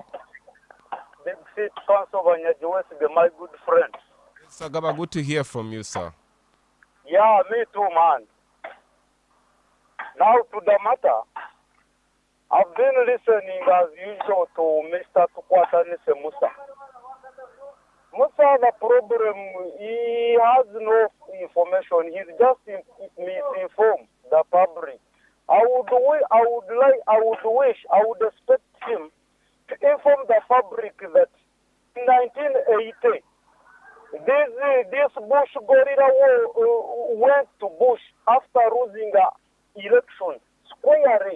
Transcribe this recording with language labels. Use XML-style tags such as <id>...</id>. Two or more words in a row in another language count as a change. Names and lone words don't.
<en>Big set, Council Banyaji, my good friend. Sagaba, good to hear from you, sir. Yeah, me too, man. Now to the matter. I've been listening as usual to Mr. Tukwatanise Musa. Musa, the problem, he has no information. He's just misinformed the public. I would expect him to inform the public that in 1980, this Bush gorilla went to Bush after losing the election squarely.</en>